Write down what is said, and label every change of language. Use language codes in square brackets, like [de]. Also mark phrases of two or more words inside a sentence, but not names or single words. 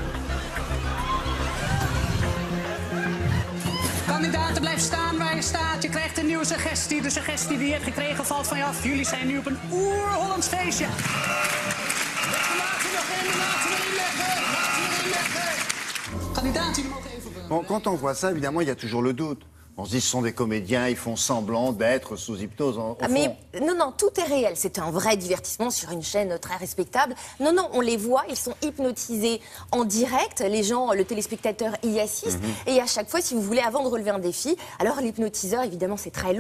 [nl] Kandidaten, blijf staan waar je staat. Je krijgt een nieuwe suggestie. De suggestie die je hebt gekregen valt van je af. Jullie zijn nu op een oer-Hollands feestje. Laten we nog in, laten we inleggen, laten we inleggen. Kandidaten, jullie mogen even... [fr] Bon, quand on voit ça, évidemment, il y a toujours le doute. On se dit, ce sont des comédiens, ils font semblant d'être sous hypnose. Mais non, tout est réel. C'est un vrai divertissement sur une chaîne très respectable. Non, on les voit, ils sont hypnotisés en direct. Les gens, le téléspectateur y assiste. Et à chaque fois, si vous voulez, avant de relever un défi, alors l'hypnotiseur, évidemment, c'est très long.